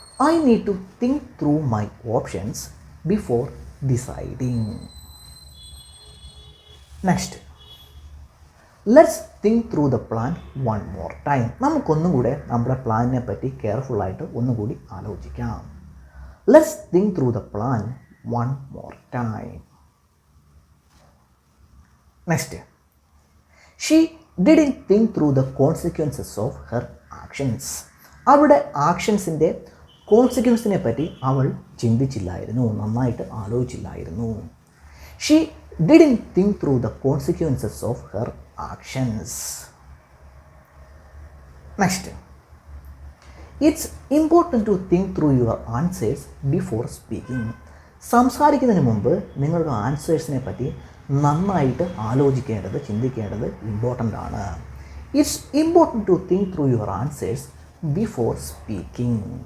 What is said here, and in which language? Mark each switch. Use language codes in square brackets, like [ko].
[en] I need to think through my options before deciding. Next, let's think through the plan one more time. [ml] നമുക്കൊന്നും കൂടെ നമ്മുടെ പ്ലാനിനെ പറ്റി കെയർഫുള്ളായിട്ട് ഒന്നുകൂടി ആലോചിക്കാം. [en] Let's think through the plan one more time. Next, she didn't think through the consequences of her actions. [ml] അവളുടെ ആക്ഷൻസിൻ്റെ കോൺസിക്വൻസിനെ പറ്റി അവൾ ചിന്തിച്ചില്ലായിരുന്നു, നന്നായിട്ട് ആലോചിച്ചില്ലായിരുന്നു. [en] She didn't think through the consequences of her actions. Next, it's important to think through your answers before speaking. [ml] സംസാരിക്കുന്നതിന് മുമ്പ് നിങ്ങളുടെ ആൻസേഴ്സിനെ പറ്റി നന്നായിട്ട് ആലോചിക്കേണ്ടത്, ചിന്തിക്കേണ്ടത് ഇമ്പോർട്ടൻ്റ് ആണ്. [en] It's important to think through your answers before speaking.